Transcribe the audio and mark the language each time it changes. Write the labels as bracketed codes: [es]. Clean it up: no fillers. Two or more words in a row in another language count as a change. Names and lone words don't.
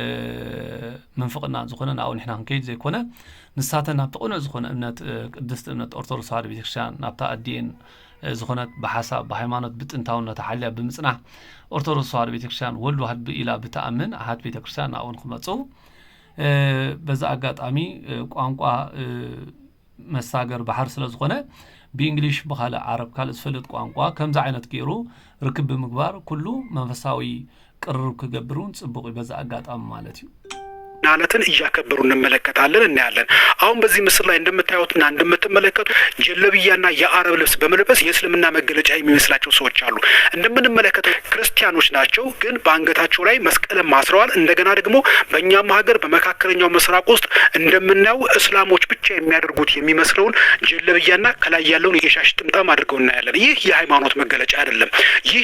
[ti] ምንፍቕናን ዝኾነ ናብኡ ንሕና ክንከይድ ዘይኮነ ንሳተን ናብቲ ቅኑዕ ዝኾነ እምነት ቅድስቲ እምነት ኦርቶዶክስ ተዋህዶ ቤተክርስትያን ናብታ ኣዲኤን ዝኾነት ብሓሳብ ብሃይማኖት ብጥንታውነት ሓልያ ብምጽናሕ ኦርቶዶክስ ተዋህዶ ቤተክርስትያን ወልድ ዋህድ ብኢላ ብተኣምን ኣሓት ቤተክርስትያን ናብኡ ንክመፁ በዛ ኣጋጣሚ ቋንቋ መሳገር ባሕር ስለ ዝኾነ ብእንግሊሽ ብካልእ ዓረብ ካልእ ዝፈልጥ ቋንቋ ከምዚ ዓይነት ገይሩ ርክብ ብምግባር ኩሉ መንፈሳዊ ቅርርብ ክገብሩን ጽቡቕ በዛ ኣጋጣሚ ማለት እዩ። [am] ዕለትን እያከበሩ እንመለከታለን እናያለን። አሁን በዚህ ምስል ላይ እንደምታዩትና እንደምትመለከቱ ጀለብያና የአረብ ልብስ በመልበስ የእስልምና መገለጫ የሚመስላቸው ሰዎች አሉ። እንደምንመለከተው ክርስቲያኖች ናቸው፣ ግን በአንገታቸው ላይ መስቀልን ማስረዋል። እንደገና ደግሞ በእኛም ሀገር በመካከለኛው ምስራቅ ውስጥ እንደምናየው እስላሞች ብቻ የሚያደርጉት የሚመስለውን ጀለብያና ከላይ ያለውን የሻሽ ጥምጣም አድርገው እናያለን። ይህ የሃይማኖት መገለጫ አይደለም። ይህ